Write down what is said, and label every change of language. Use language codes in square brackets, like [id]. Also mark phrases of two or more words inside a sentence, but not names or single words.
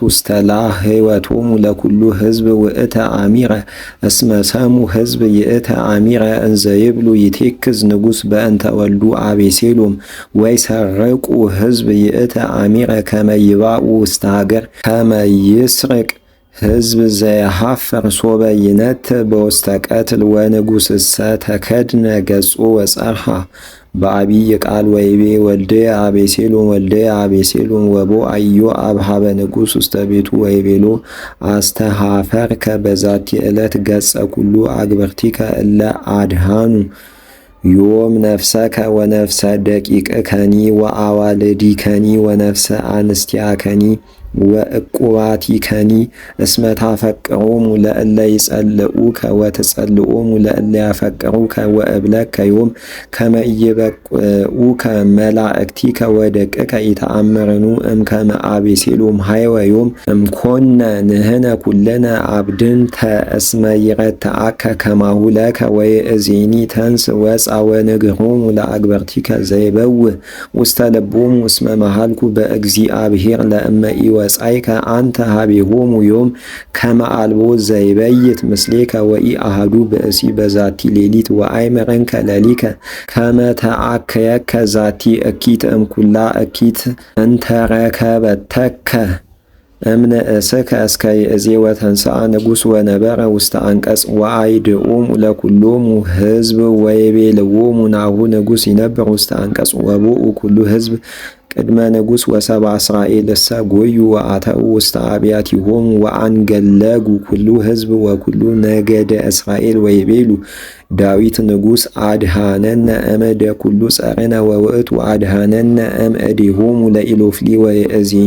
[gez] ውስተ ላህወቶሙ ለኩሉ ሕዝብ ውእተ አሚረ እስመ ሰሙ ሕዝብ ይእተ አሚረ እንዘ ይብሉ ይቴክዝ ንጉሥ በእንተ ወልዱ አቤሴሎም ወይሰርቁ ሕዝብ ይእተ አሚረ ከመ ይባኡ ውስተ ሀገር ከመ ይስርቅ ሕዝብ ዘየሐፍር ሶበ ይነት በውስተ ቀትል ወንጉሥሰ ተከድነ ገጾ ወጸርሃ በአቢይ ቃል ወይቤ ወልድየ አቤሴሎም ወቦአ ኢዮአብ ኀበ ንጉሥ ውስተ ቤቱ ወይቤሎ አስተኀፈርከ በዛቲ ዕለት ገጸ ኩሉ አግብርቲከ እለ አድኃኑ ዮም ነፍሰከ ወነፍሰ ደቂቅከኒ ወአዋልዲከኒ ወነፍሰ አንስቲያከኒ ወእቁባቲከኒ እስመ ታፈቅሮሙ ለእለ ይጸልኡከ ወትጸልኦሙ ለእለ ያፈቅሩከ ወእብለከ ዮም ከመ ኢይበቁኡከ መላእክቲከ ወደቅከ ኢተአምርኑ እምከመ አቤሴሎም ሀይወ ዮም እምኮነ ንሕነ ኩልነ አብድንተ እስመ ይረትዓከ ከማሁ ለከ ወይእዜኒ ተንስ ወፃ ወንግሮሙ ለአግበርቲከ ዘይበውእ ውስተ ልቦሙ እስመ መሃልኩ በእግዚአብሔር ለእመ ወጻይከ አንተ ሀቤሆሙ ዮም ከመ አልቦ ዘይበይት ምስሌከ ወኢአሐዱ ብእሲ በዛቲ ሌሊት ወአይምረንከ ለሊከ ከመ ተአከየከ ዛቲ እኪት እምኩላ እኪት እንተረከበተከ እምንእስከ እስከ ይእዜ ወተንሥአ ንጉሥ ወነበረ ውስተ አንቀጽ ወአይድኦሙ ለኩሎሙ ሕዝብ ወይቤልዎሙ ናሁ ንጉሥ ይነብር ውስተ አንቀጽ ወቦኡ ኩሉ ሕዝብ ቅድመ ንጉሥ ወሰብአ እስራኤል እሰ ጐዩ ወአተው ውስተ አብያቲሆሙ ወአንገለጉ ኩሉ ሕዝብ ወኩሉ ነገደ እስራኤል ወይቤሉ ዳዊት ንጉሥ አድኃነነ እምእደ ኩሉ ጸርነ ወውእቱ አድኃነነ እምእዴሆሙ ለኢሎፍሊ ወይእዜኒ